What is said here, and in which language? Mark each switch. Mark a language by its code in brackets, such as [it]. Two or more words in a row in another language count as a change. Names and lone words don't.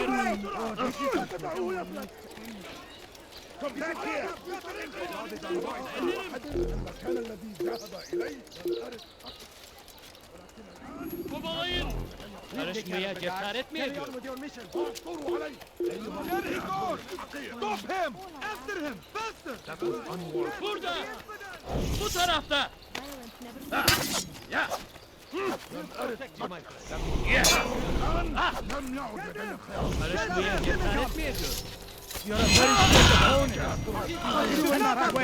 [en] Come back here! [ar] المكان الذي ذهب إليه [tr] Kovalayın! Karışmaya cesaret mi ediyor? [ar] اعثروا عليه [en] Stop him! After him! Faster! [tr] Burada! Bu tarafta! [ar] لم يعد لدينا خيار [tr] Karışmaya cesaret mi ediyor? [en] You're a very good opponent! You're doing the right way!